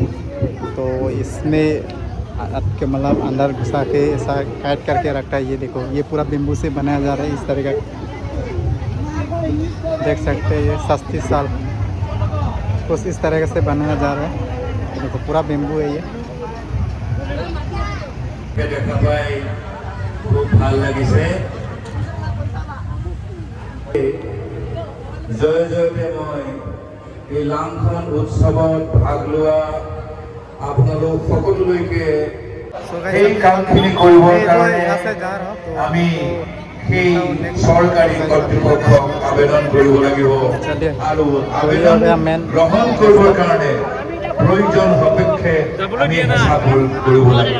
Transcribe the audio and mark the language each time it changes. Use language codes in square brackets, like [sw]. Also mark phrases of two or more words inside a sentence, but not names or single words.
[hi] तो इसमें आपके मतलब अंदर घुसा के ऐसा काट करके रखता है। ये देखो ये पूरा बेम्बू से बनाया जा रहा है इस तरह का देख सकते हैं। ये सस्ती साल कुछ इस तरह से बनाया जा रहा है। देखो पूरा बेम्बू है ये। [as] দেখা পাই খুব ভাল লাগিছে জয় জয়তে মই এই লাংখন উৎসৱত ভাগ লোৱা আপোনালোক সকলোলৈকে এই কামখিনি কৰিবৰ কাৰণে আমি সেই চৰকাৰী কৰ্তৃপক্ষক আবেদন কৰিব লাগিব আৰু আবেদন গ্ৰহণ কৰিবৰ কাৰণে প্ৰয়োজন সাপেক্ষে আমি হিচাপ কৰিব লাগিব।